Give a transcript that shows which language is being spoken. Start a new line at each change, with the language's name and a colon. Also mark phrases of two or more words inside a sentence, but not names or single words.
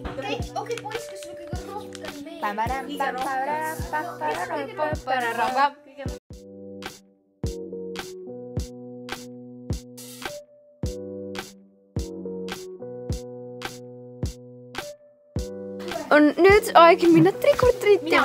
Estonian: Okei, poiss, kes sul kõige rohkem meeldib? On nüüd aeg minna
English: trick-or-treat
Estonian: tegema.